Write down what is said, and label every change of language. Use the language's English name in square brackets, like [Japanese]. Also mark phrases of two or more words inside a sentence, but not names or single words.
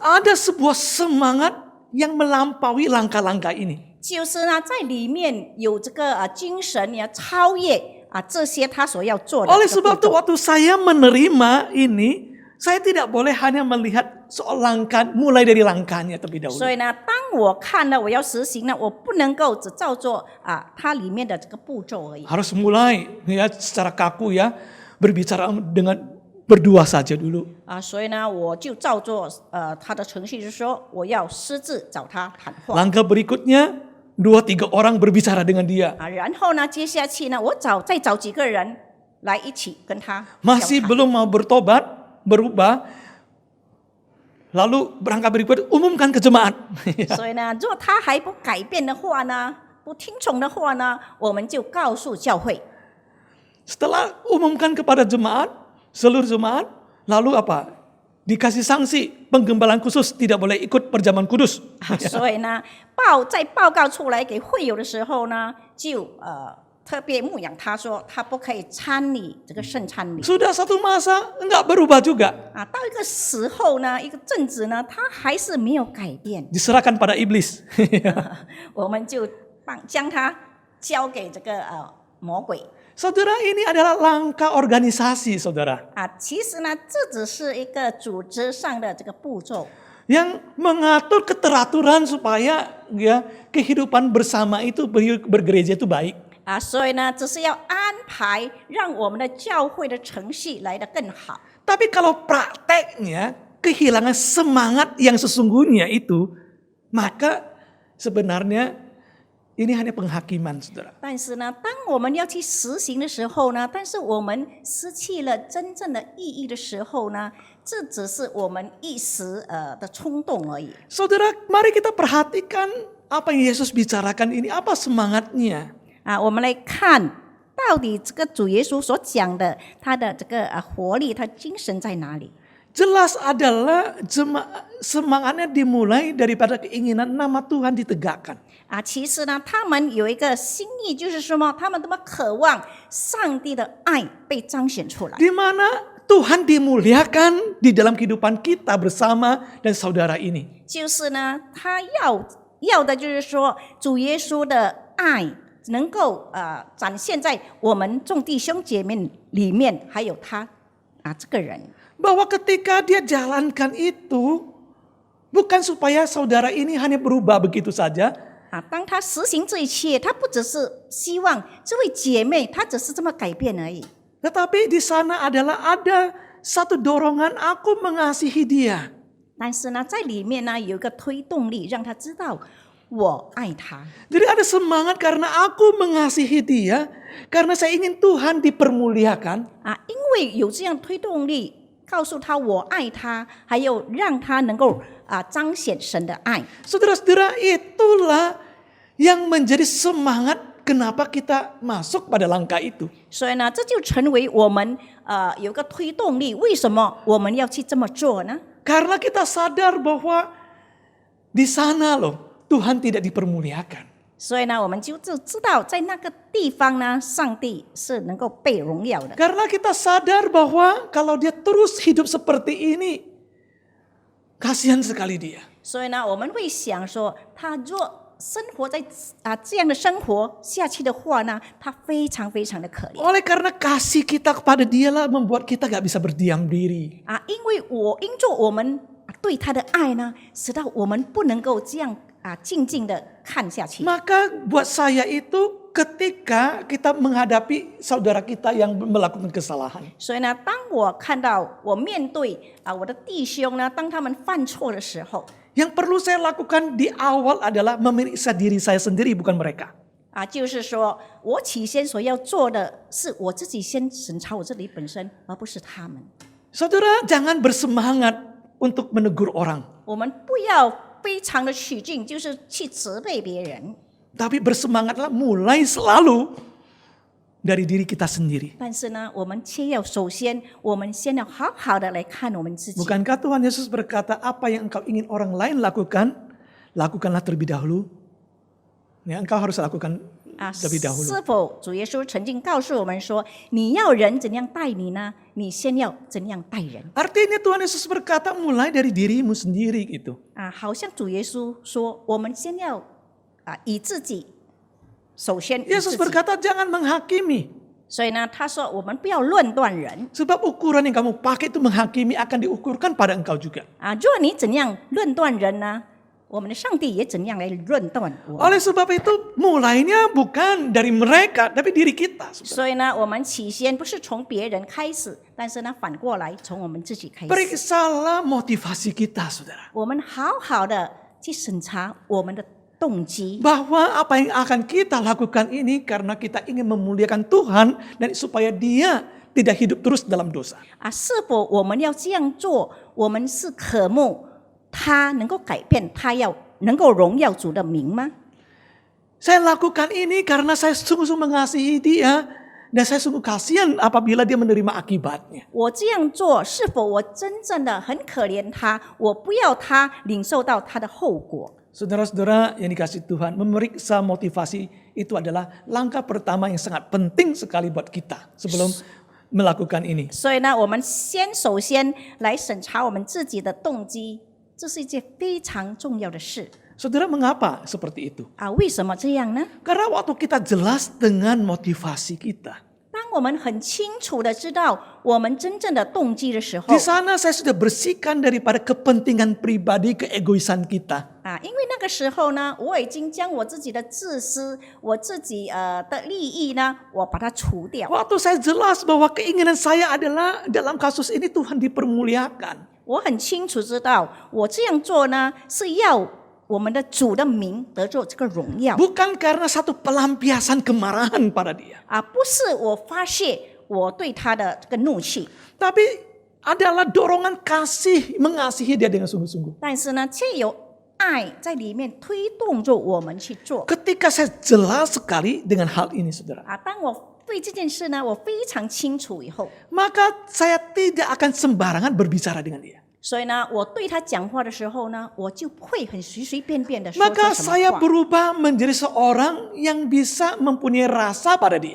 [Indonesian] Ada sebuah semangat yang melampaui langkah-langkah ini. [Chinese] 就是呢，在里面有这个精神呀，超越这些他所要做的 [Indonesian] Oleh [Chinese] 这个 [Indonesian] sebab [Chinese] 步 [Indonesian] itu [Chinese] 骤。 [Indonesian] waktu saya menerima ini, saya tidak boleh hanya melihat soal langkah, mulai dari langkahnya terlebih dahulu. [Chinese] 所以呢，当我看了我要实行呢，我不能够只照做它里面的这个步骤而已。 [Indonesian] Harus mulai ya secara kaku ya, berbicara dengan berdua saja dulu. [Chinese] 所以呢，我就照做他的程序，就是说我要私自找他谈话。 [Indonesian] Langkah berikutnya, 2-3 orang berbicara dengan dia. [Chinese] 然后呢，接下去呢，我再找几个人来一起跟他交 [Indonesian] Masih [Chinese] 谈。 [Indonesian] belum mau bertobat, berubah, lalu berangkat berikut umumkan ke jemaat. [Chinese] 所以呢，如果他还不改变的话呢，不听从的话呢，我们就告诉教会。 [Indonesian] Setelah umumkan kepada jemaat, seluruh jemaat, lalu apa? Dikasih sanksi, penggembalaan khusus tidak boleh ikut perjamuan kudus. [Chinese] 所以呢，在报告出来给会友的时候呢，就特别牧养他说，他不可以参与这个圣餐礼。 [Indonesian] Sudah satu masa enggak berubah juga. [Chinese] 到一个时候呢，一个阵子呢，他还是没有改变， [Indonesian] Diserahkan pada iblis. [Chinese] 我们就将他交给这个魔鬼。 [Indonesian] Saudara, ini adalah langkah organisasi, saudara. [Chinese] 其实呢，这只是一个组织上的这个步骤。 [Indonesian] Yang mengatur keteraturan supaya ya kehidupan bersama itu bergereja itu baik. [Chinese] 所以呢，只是要安排让我们的教会的程序来得更好。 [Indonesian] Tapi kalau prakteknya kehilangan semangat yang sesungguhnya itu, maka sebenarnya ini hanya penghakiman, saudara. [Chinese] 但是呢，当我们要去实行的时候呢，但是我们失去了真正的意义的时候呢，这只是我们一时的冲动而已。 [Indonesian] Saudara, mari kita perhatikan apa yang Yesus bicarakan ini, apa semangatnya. [Chinese] 我们来看到底这个主耶稣所讲的他的这个活力，他精神在哪里？ [Indonesian] Jelas adalah semangatnya dimulai daripada keinginan nama Tuhan ditegakkan. [Chinese] 其实呢，他们有一个心意，就是什么？他们这么渴望上帝的爱被彰显出来。 [Indonesian] Di mana Tuhan dimuliakan di dalam kehidupan kita bersama dan saudara ini. [Chinese] 就是呢，他要的就是说，主耶稣的爱能够展现在我们众弟兄姐妹里面，还有他这个人。 [Indonesian] Bahwa ketika dia jalankan itu, bukan supaya saudara ini hanya berubah begitu saja. [Chinese] 当他实行这一切，他不只是希望这位姐妹，她只是这么改变而已。 [Indonesian] Tetapi di sana adalah ada satu dorongan aku mengasihi dia. [Chinese] 但是呢，在里面呢有一个推动力，让他知道我爱他。 [Indonesian] Jadi ada semangat karena aku mengasihi dia, karena saya ingin Tuhan dipermuliakan. [Chinese] 因为有这样推动力，告诉他我爱他，还有让他能够彰显神的爱。 [Indonesian] Saudara-saudara, itulah yang menjadi semangat kenapa kita masuk pada langkah itu. [Chinese] 所以呢，这就成为我们有个推动力。为什么我们要去这么做呢？ [Indonesian] Karena kita sadar bahwa di sana loh Tuhan tidak dipermuliakan. [Chinese] 所以呢，我们就知道在那个地方呢，上帝是能够被荣耀的。 [Indonesian] Karena kita sadar bahwa kalau dia terus hidup seperti ini, kasihan sekali dia. [Chinese] 所以呢，我们会想说，他若生活在这样的生活下去的话呢，他非常非常的可怜。 [Indonesian] Oleh karena kasih kita kepada dia lah membuat kita gak bisa berdiam diri. [Chinese] 因着我们对他的爱呢，使到我们不能够这样静静的看下去。 [Indonesian] Maka buat saya itu ketika kita menghadapi saudara kita yang melakukan kesalahan. [Chinese] 所以呢，当我看到我面对我的弟兄呢，当他们犯错的时候， [Indonesian] Yang perlu saya lakukan di awal adalah memeriksa diri saya sendiri, bukan mereka. [Chinese] 就是说我起先所要做的是我自己先审查我自己本身，而不是他们。 [Indonesian] Saudara, jangan bersemangat untuk menegur orang. [Chinese] 我们不要非常的起劲，就是去责备别人。 [Indonesian] Tapi bersemangatlah mulai selalu dari diri kita sendiri. [Chinese] 但是呢，我们先要我们先要好好的来看我们自己。 [Indonesian] Bukankah Tuhan Yesus berkata, apa yang engkau ingin orang lain lakukan, lakukanlah terlebih dahulu. Ya, engkau harus lakukan terlebih dahulu. [Chinese] 是否主耶稣曾经告诉我们说，你要人怎样待你呢？你先要怎样待人。 [Indonesian] Artinya Tuhan Yesus berkata mulai dari dirimu sendiri gitu. [Chinese] 好像主耶稣说，我们先要以自己，首先以 [Indonesian] Yesus [Chinese] 自己。 [Indonesian] berkata jangan menghakimi. [Chinese] 所以呢，他说我们不要论断人。 [Indonesian] Sebab ukuran yang kamu pakai itu menghakimi akan diukurkan pada engkau juga. [Chinese] 如果你怎样论断人呢，我们的上帝也怎样来论断我。 [Indonesian] Oleh sebab itu mulainya bukan dari mereka tapi diri kita. [Chinese] 所以呢，我们起先不是从别人开始，但是呢，反过来从我们自己开始。 [Indonesian] Periksalah motivasi kita, saudara. [Chinese] 我们好好的去审查我们的动机。 [Indonesian] Bahwa apa yang akan kita lakukan ini karena kita ingin memuliakan Tuhan dan supaya Dia tidak hidup terus dalam dosa. [Chinese] 是否我们要这样做？我们是渴慕他能够改变，他要能够荣耀主的名吗？ [Indonesian] Saya lakukan ini karena saya sungguh-sungguh mengasihi Dia dan saya sungguh kasihan apabila Dia menerima akibatnya. [Chinese] 我这样做，是否我真正的很可怜他？我不要他领受到他的后果。 [Indonesian] Saudara-saudara yang dikasihi Tuhan, memeriksa motivasi itu adalah langkah pertama yang sangat penting sekali buat kita sebelum melakukan ini. [Chinese] 所以呢，我们首先来审查我们自己的动机，这是一件非常重要的事 [Indonesian] Saudara, mengapa seperti itu? [Chinese] 为什么这样呢？ [Indonesian] Karena waktu kita jelas dengan motivasi kita. [Chinese] 当我们很清楚的知道我们真正的动机的时候 [Indonesian] Di sana saya sudah bersihkan daripada kepentingan pribadi, keegoisan kita. [Chinese] 因为那个时候呢，我已经将我自己的自私、我自己的利益呢，我把它除掉。 [Indonesian] Waktu saya jelas bahwa keinginan saya adalah dalam kasus ini Tuhan dipermuliakan. [Chinese] 我很清楚知道，我这样做呢，是要我们的主的名得着这个荣耀， [Indonesian] Bukan karena satu pelampiasan kemarahan pada Dia. [Chinese] 不是我发泄我对他的这个怒气， [Indonesian] Tapi adalah dorongan kasih mengasihi Dia dengan sungguh-sungguh. [Chinese] 但是呢，却有爱在里面推动着我们去做。 [Indonesian] Ketika saya jelas sekali dengan hal ini, saudara, [Chinese] 当我对这件事呢，我非常清楚以后， [Indonesian] maka saya tidak akan sembarangan berbicara dengan Dia. [Chinese] 所以呢，我对他讲话的时候呢，我就不会很随随便便的说 [Indonesian] Maka [Chinese] 出什么 [Indonesian] saya [Chinese] 话。 [Indonesian] berubah menjadi seorang yang bisa mempunyai rasa pada Dia.